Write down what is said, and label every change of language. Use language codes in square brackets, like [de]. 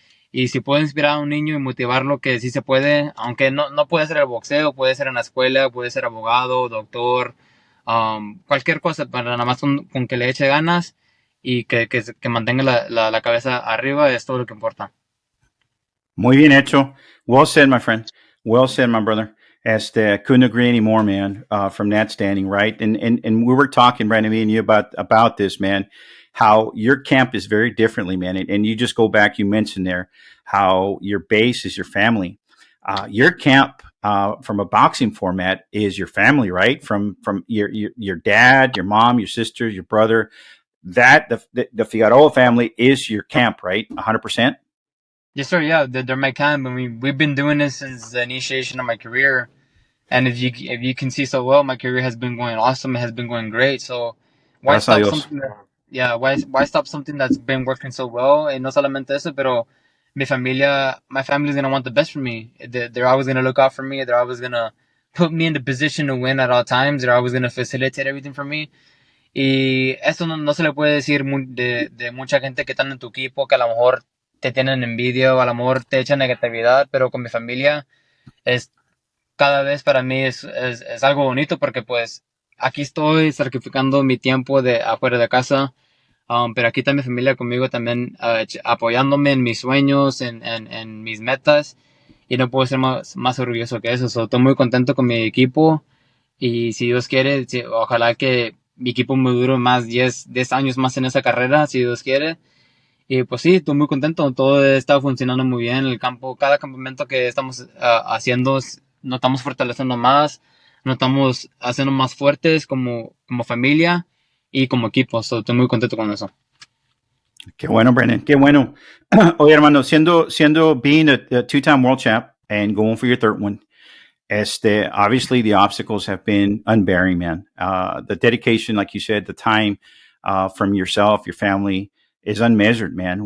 [es] Y si puedo inspirar a un niño y motivarlo, que sí se puede, aunque no puede ser el boxeo, puede ser en la escuela, puede ser abogado, doctor, cualquier cosa, para nada más con que le eche ganas y que mantenga la cabeza arriba, es todo lo que importa. Muy bien hecho. [en] Well said, my friend. Well said, my brother. Couldn't agree anymore, man. From that standing, right? And we were talking, Brandon, me and you about this, man. How your camp is very differently, man. And you just go back. You mentioned there how your base is your family. Your camp, from a boxing format, is your family, right? From your dad, your mom, your sister, your brother. That the Figueroa family is your camp, right? 100%. Yes, sir. Yeah, they're my camp. I mean, we've been doing this since the initiation of my career. And if you can see so well, my career has been going awesome. It has been going great. So why [es] Gracias a [en] stop [es] Dios. [en] something why stop something that's been working so well? And [es] no solamente eso, pero [en] my family's gonna want the best for me. They're always gonna look out for me. They're always gonna put me in the position to win at all times. They're always gonna facilitate everything for me. [es] Y eso no se le puede decir de mucha gente que están en tu equipo, que a lo mejor te tienen envidia o a lo mejor te echan negatividad, pero con mi familia es cada vez para mí es algo bonito, porque pues aquí estoy sacrificando mi tiempo de afuera de casa, pero aquí está mi familia conmigo también, apoyándome en mis sueños, en mis metas, y no puedo ser más orgulloso que eso. Estoy muy contento con mi equipo, y si Dios quiere, ojalá que mi equipo me dure más 10 años más en esa carrera, si Dios quiere. Y pues sí, estoy muy contento, todo está funcionando muy bien. El campo, cada campamento que estamos haciendo, nos estamos fortaleciendo más, nos estamos haciendo más fuertes como familia y como equipo. Estoy muy contento con eso. Qué bueno, Brandon. Qué bueno. Oye, hermano, [en] being a two-time world champ and going for your third one, obviously the obstacles have been unbearing, man. The dedication, like you said, the time from yourself, your family, is unmeasured, man.